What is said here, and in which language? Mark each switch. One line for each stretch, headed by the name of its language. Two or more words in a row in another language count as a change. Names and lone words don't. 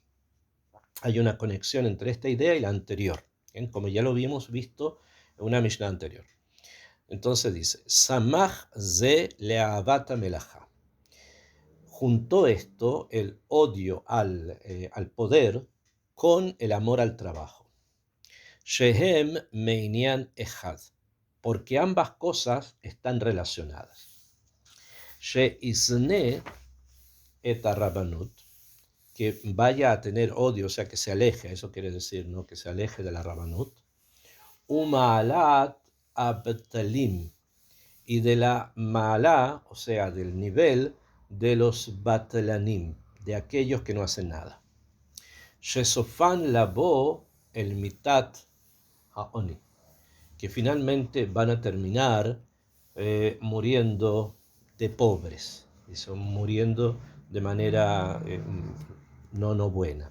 Spanish: Hay una conexión entre esta idea y la anterior, ¿bien? Como ya lo habíamos visto en una Mishnah anterior. Entonces dice,
Hebrew: סמך זה לאהבת המלאכה.
Spanish: Juntó esto, el odio al poder, con el amor al trabajo.
Hebrew: שהם מענין אחד,
Spanish: porque ambas cosas están relacionadas.
Hebrew: שישנא את הרבנות,
Spanish: que vaya a tener odio, o sea, que se aleje, eso quiere decir, ¿no? Que se aleje de la rabbanut.
Hebrew: ומעלת בטלנים,
Spanish: y de la ma'alá, o sea, del nivel de los batlanim, de aquellos que no hacen nada.
Hebrew: שסופן לבוא אל מיתת העוני,
Spanish: que finalmente van a terminar muriendo de pobres, y son muriendo de manera no buena.